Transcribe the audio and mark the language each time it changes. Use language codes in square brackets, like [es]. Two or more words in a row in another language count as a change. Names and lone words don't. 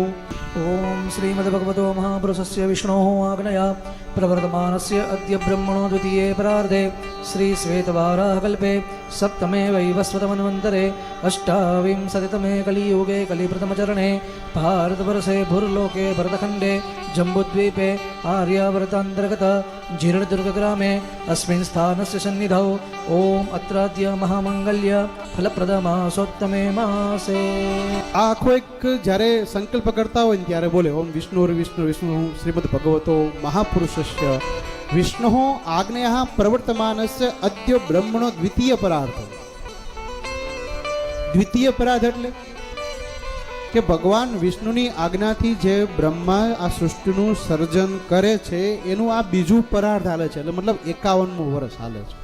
[sa] ઓમ શ્રીમદ્ભગવતો મહાપુરુષસ્ય વિષ્ણોઃ આજ્ઞયા પ્રવર્તમાનસ્ય અદ્ય બ્રહ્મણો દ્વિતીયે પરાર્ધે શ્રી શ્વેતવારાહકલ્પે સપ્તમે વૈવસ્વતમન્વन्तरे અષ્ટાવિંશતિતમે કલિયુગે કલિપ્રથમચરણે ભારતવર્ષે ભૂર્લોકે ભરતખંડે જંબુદ્વીપે આર્યાવર્તાંતર્ગત જીર્ણદુર્ગગ્રામે अस्मिन् स्थानस्य सन्निधौ ओम अत्राद्य महामंगल्य फलप्रदमासोत्तमे मासे. [gu] આ આખો એક જ્યારે સંકલ્પ કરતા હોય ને ત્યારે બોલે [sa] ઓમ વિષ્ણુર વિષ્ણુ વિષ્ણુ શ્રીમદ ભગવતો મહાપુરુષસ્ય વિષ્ણુ આજ્ઞયા પ્રવર્તમાનસ્ય અદ્ય બ્રહ્મણો દ્વિતીય પરાર્થ. દ્વિતીય પરાર્થ [gu] એટલે કે ભગવાન વિષ્ણુની આજ્ઞાથી જે બ્રહ્મા આ સૃષ્ટિનું સર્જન કરે છે એનું આ બીજું પરાર્થ હાલે છે, એટલે મતલબ 51મું વર્ષ હાલે છે.